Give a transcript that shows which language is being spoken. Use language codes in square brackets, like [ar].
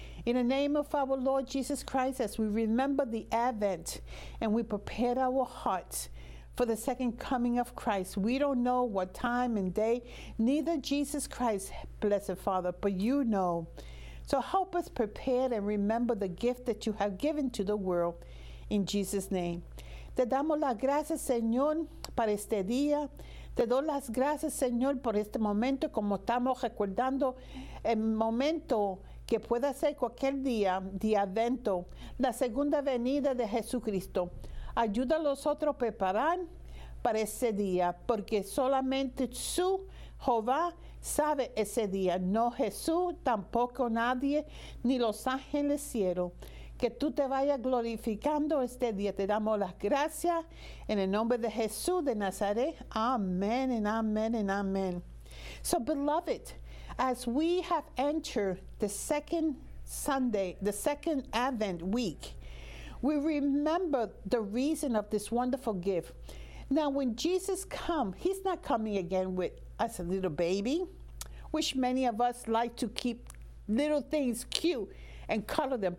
[en] In the name of our Lord Jesus Christ, as we remember the Advent and we prepare our hearts for the second coming of Christ, we don't know what time and day, neither Jesus Christ, blessed Father, but you know. So help us prepare and remember the gift that you have given to the world in Jesus' name. [es] Te damos las gracias, Señor, para este día. Te doy las gracias, Señor, por este momento, como estamos recordando el momento que pueda ser cualquier día de Advento, la segunda venida de Jesucristo. Ayuda a los otros a preparar para ese día, porque solamente su Jehová sabe ese día. No Jesús, tampoco nadie, ni los ángeles cielo. Que tú te vayas glorificando este día. Te damos las gracias en el nombre de Jesús de Nazaret. [en] Amen and amen and amen. So, beloved, as we have entered the second Sunday, the second Advent week, we remember the reason of this wonderful gift. Now, when Jesus comes, he's not coming again with us a little baby, which many of us like to keep little things cute and color them.